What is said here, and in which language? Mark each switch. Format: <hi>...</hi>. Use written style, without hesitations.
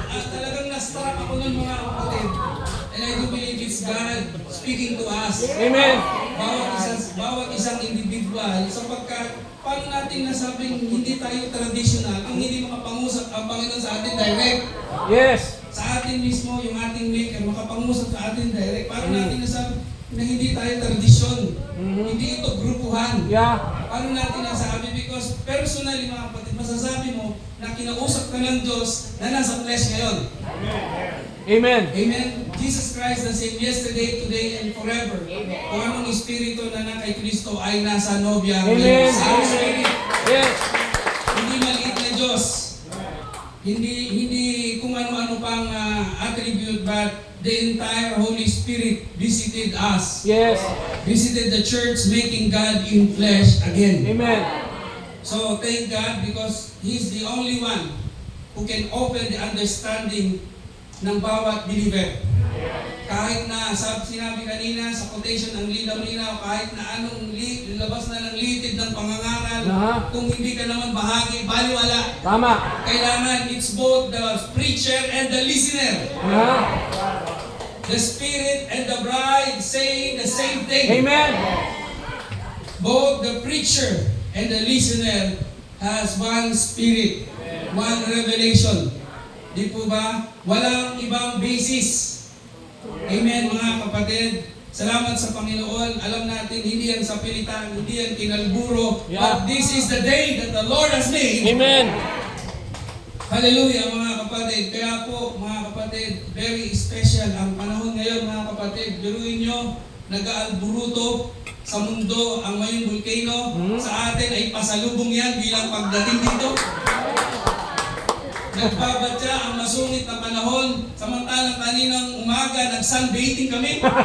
<tl>Talagang na-struck ako ng mga kapatid.</tl> <en>And I do believe it's God speaking to us. Amen.</en> <tl>Bawat isang individual, sapagkat paano natin nasabing hindi tayo traditional kung hindi makapangusap ang Panginoon sa atin direct.</tl> <en>Yes.</en> <tl>Sa atin mismo, yung ating maker, makapangusap sa atin direct. Paano natin nasabi na hindi tayo tradisyon? Hindi ito grupuhan.</tl> <en>Yeah.</en> <tl>Paano natin nasabi? Because personally mga kapatid, masasabi mo na kinausap ka ng Diyos na nasa flesh ngayon.</tl> <en>Amen. Amen. Jesus Christ the same yesterday, today, and forever.</en> <tl>Kung anong espiritu na kay Kristo ay nasa nobya.</tl> <en>Amen.</en> <tl>Sa spirit.</tl> <en>Yes.</en> <tl>Hindi maliit na Diyos. Hindi kung ano-ano pang attribute,</tl> <en>but the entire Holy Spirit visited us. Yes. Visited the church, making God in flesh again. Amen. So thank God because He's the only one who can open the understanding ng bawat believer.</en> <tl>Kahit na, sinabi kanina sa quotation, ang linaw-linaw, kahit na anong labas na ng litid ng pangangaral, kung hindi ka naman bahagi, baliwala. Tama.</tl> <en>Kailangan, it's both the preacher and the listener. The Spirit and the bride saying the same thing. Amen. Both the preacher and the listener has one spirit, one revelation.</en> <tl>Di po ba? Walang ibang basis. Amen mga kapatid. Salamat sa Panginoon. Alam natin, hindi yan sa pilitan, hindi yan kinalburo.</tl> <en>Yeah. But this is the day that the Lord has made. Amen.</en> <tl>Hallelujah mga kapatid. Kaya po mga kapatid, very special ang panahon ngayon mga kapatid. Biruin nyo, nag-aalburuto sa mundo ang Mayong Volcano. Sa atin ay pasalubong yan bilang pagdating dito. Nagbabadya ang masungit na panahon, samantalang kaninang umaga nag-sunbathing kami.</tl>